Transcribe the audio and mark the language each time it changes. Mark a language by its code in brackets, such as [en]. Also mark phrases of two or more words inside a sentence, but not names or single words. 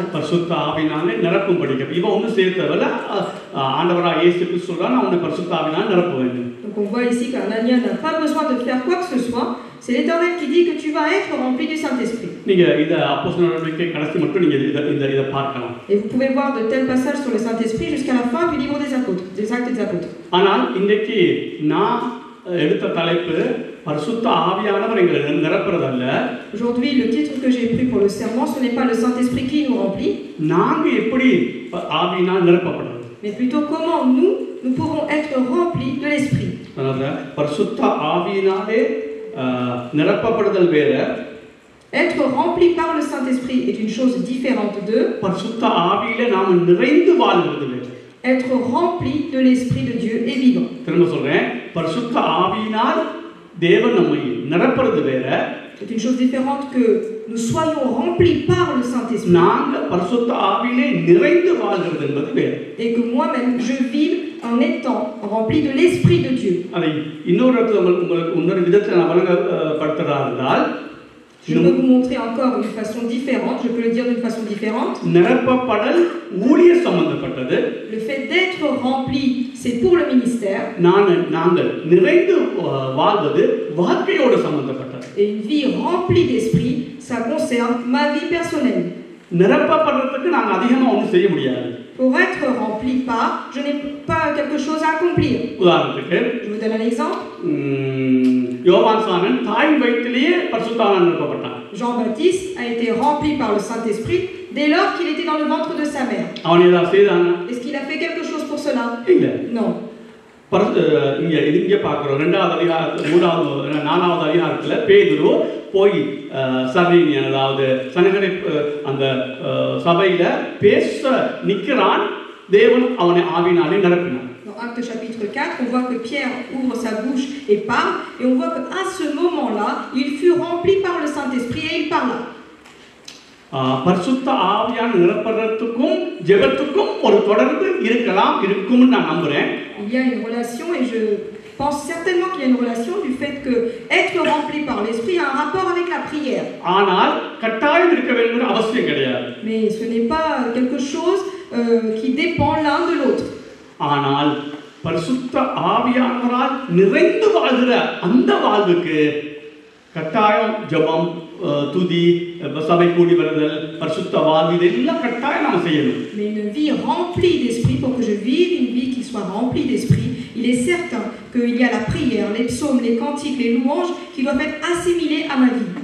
[ta] பரிசுத்த ஆவியினாலே நிரப்பும் படிக்கும். இவன் ஒன்றும் சேர்த்தவல ஆண்டவராக இயேசு கிறிஸ்து சொல்றான், நான் உன்னை பரிசுத்த ஆவியினால் நிரப்ப வேண்டும். [fr] Donc on voit ici qu'Ananias n'a pas besoin de faire quoi que ce soit. C'est l'Éternel qui dit que tu vas être rempli du Saint-Esprit. [ta] நீங்க இத அப்போஸ்தலர் நடவடிக்கை கடைசி மட்டும் நீங்க இத பார்க்கலாம். [fr] Et vous pouvez voir de tels passages sur le Saint-Esprit jusqu'à la fin du livre des apôtres, des actes des apôtres. [ta] ஆனால் இன்னைக்கு நான் எடுத்த தலைப்பு பரிசுத்த ஆவியானவர் எங்களை நிரப்புறதல்ல. [fr] Aujourd'hui, le titre que j'ai pris pour le sermon, ce n'est pas le Saint-Esprit qui nous remplit, [ta] நாங்க எப்படி ஆவியினால் நிரப்பப்படுறது, [fr] mais plutôt comment nous pourrons être remplis de l'Esprit. [ta] அதனால பரிசுத்த ஆவியினாலே நிரப்பப்படுதல் வேற, [fr] Être rempli par le Saint-Esprit est une chose différente de [ta] பரிசுத்த ஆவியிலே நாம நிறைந்து வாழ்வது வேற. [fr] être rempli de l'Esprit de Dieu et vivre. [ta] திரும்ப சொல்றேன், பரிசுத்த ஆவியினால் தேவன் நம்மை நிரப்புறது வேற. [fr] C'est une chose différente que nous soyons remplis par le Saint-Esprit. [ta] நாங்க பரிசுத்த ஆவியிலே நிறைந்து வாழ்கிறது என்பது வேற. [fr] Et que moi-même je vive en étant rempli de l'Esprit de Dieu. [ta] அதை இன்னொரு இடத்துல உங்களுக்கு இன்னொரு விதத்தில் நான் வழங்கப்படுத்துறதா இருந்தால், [fr] Je peux vous montrer encore une façon différente, je peux le dire d'une façon différente. [ta] நிரப்பப்படல் ஊழிய சம்பந்தப்பட்டது. [fr] Le fait d'être rempli, c'est pour le ministère. [ta] நாங்கள் நிறைந்து வாழ்வது வாழ்க்கையோடு சம்பந்தப்பட்டது. [fr] Et une vie remplie d'esprit, ça concerne ma vie personnelle. [ta] நிரப்பப்படுறதுக்கு நாங்கள் அதிகமாக ஒன்றும் செய்ய முடியாது. [fr] Pour être rempli par, je n'ai pas quelque chose à accomplir. [ta] உதாரணத்துக்கு [fr] Je vous donne un exemple. [ta] யோவான் சானன் தாய் வயிற்றிலேயே பரிசுத்த ஆவியால் நிரப்பப்பட்டான். [fr] Jean-Baptiste a été rempli par le Saint-Esprit dès lors qu'il était dans le ventre de sa mère. [ta] அவன் ஏதாவது செய்தானா? [fr] Est-ce qu'il a fait quelque chose pour cela? [ta] இல்லை. [fr] Non. [ta] இங்கே பார்க்கிறோம் 2வது அதிகாரம் 3வது 4வது அதிகாரத்தில் பேதுரு போய் சபையின் அதாவது சனகரை அந்த சபையில பேச நிற்கிறான். தேவன் அவனை ஆவியினாலே நிரப்பினான். [fr] Dans Actes chapitre 4, on voit que Pierre ouvre sa bouche et parle, et on voit qu'à ce moment-là, il fut rempli par le Saint-Esprit et il parla. [ta] பரிசுத்த ஆவியால் நிரப்புறதுக்கும் ஜெபத்துக்கும் ஒரு தொடர்பு இருக்கும்னு நான் நம்புறேன். [fr] Il y a une relation, et je pense certainement qu'il y a une relation du fait que être rempli par l'Esprit a un rapport avec la prière. [ta] ஆனால் கட்டாயம் இருக்க வேண்டிய அவசியம் கிடையாது. [fr] Mais ce n'est pas quelque chose qui dépend l'un de l'autre. [ta] ஆனால் பரிசுத்த ஆவியானவரால் நிறைந்து வாழ்கிற அந்த வாழ்வுக்கு கட்டாயம் ஜெபம், துதி, சபை கூடி வருதல், பரிசுத்த வாழ்வு இதெல்லாம் கட்டாயம் நாம் செய்யணும். [fr] Mais une vie remplie d'esprit, pour que je vive une vie qui soit remplie d'esprit, il est certain qu'il y a la prière, les psaumes, les cantiques, les louanges qui doivent être assimilés à ma vie.